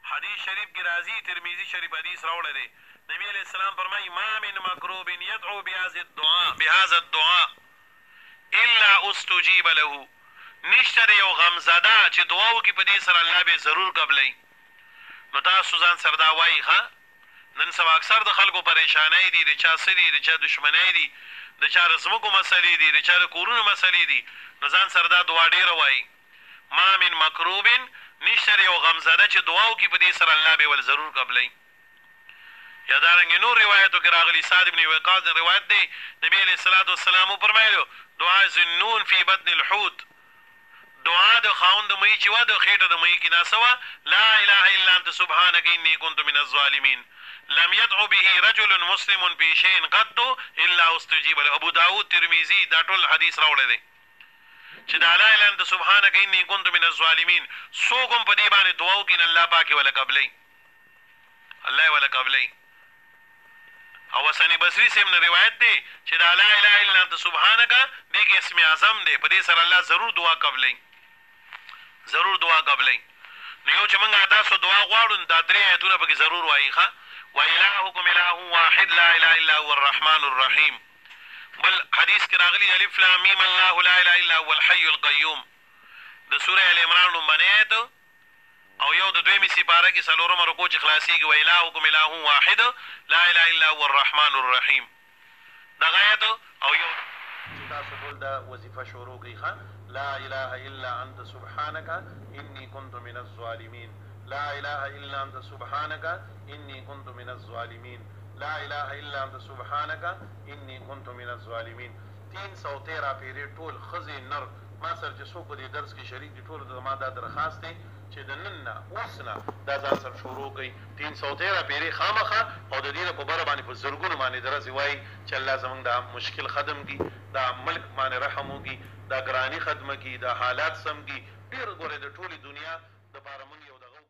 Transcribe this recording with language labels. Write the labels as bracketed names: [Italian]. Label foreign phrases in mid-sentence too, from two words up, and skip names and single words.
[Pashto] حدیث شریف کی راضی ترمذی شریف حدیث راوړی دی نبی علیہ السلام فرمایي [Arabic] ما من مکروب يدعو بهذا الدعاء الا استجيب له [Pashto] نشته یو غمزده چې دعا وکړي په دې سره الله به ضرور قبلوي نو تاسو ځان سره دا وایي ښه نن سبا اکثر د خلکو پریشانۍ دي د چا څه دي د چا دشمنۍ دي د چا د ځمکو مسلې دي د چا د کورونو مسلې دي نو ځان سره دا دعا ډېره وایي [Arabic] ما من مکروب [Pashto] نشته یو غمزده چې دعا وکړي په دې سره الله به ول ضرور قبلوي یا دارنګې نور روایتو کې راغلي سعد بن وقاص روایت دی نبی علیه [Arabic] الصلاة والسلام [Pashto] وفرمایلو دعا ذنون [Arabic] فی بطن الحوت [Pashto] دعا د خاوند د مئی چې وه د خېټه د مئی کې ناسه وه [Arabic] لا اله الا انت سبحانک انی کنت من الظالمین لم يدعو به رجل مسلم في شيء قط الا استجيب له [Pashto] ابو داود ترمذی دا ټول حدیث راوړی دی چې دا [Arabic] لا اله الا انت سبحانک انی کنت من الظالمین [Pashto] څوک هم په دې باندې دعا وکړي نو الله پاک یې وله قبلوي الله یې وله قبلوي او حسن بصری سے من روایت دی چې دا [Arabic] لا اله الا انت سبحانک [Pashto] دې کې اسم اعظم دی په دې سره الله ضرور دعا قبلوي ضرور دعا قبلوي نو یو چې موږ تاسو دعا غواړو دا درې ایتونه پکې ضرور وایي ښه [Arabic] وإلهكم إله واحد لا إله إلا هو الرحمن الرحيم [Pashto] بل حدیث کې راغلی [Arabic] الف لام میم الله لا اله الا هو الحي القيوم [Pashto] د سوره ال عمران لومبنی آیت او یو د دویمې سپاره کې څلورمه رکوع چې خلاصېږي [Arabic] وإلهكم إله واحد لا اله الا هو الرحمن الرحيم [Pashto] دغه آیت او یو چې تاسو ټول دا وظیفه شروع کړئ ښه [Arabic] لا اله الا انت سبحانك اني كنت من الظالمين لا اله الا انت سبحانك اني كنت من الظالمين لا اله الا انت سبحانك اني كنت من الظالمين [Pashto] 313 پیری ټول خزي نر ما سره چې څوک دې درس کې شریک دي ټول د ما دا درخواست دی چې د نن نه اوس نه دا ځان سره شروع کړئ 313 پیری خامخه او د دې په بره باندې په زرګونو باندې درځي وایي چې الله زموږ دا مشکل ختم کړي دا ملک باندې رحم وکړي دا ګراني ختمه کړي دا حالات سم کړي ډېر ګوره د ټولې دنیا دپاره موږ یو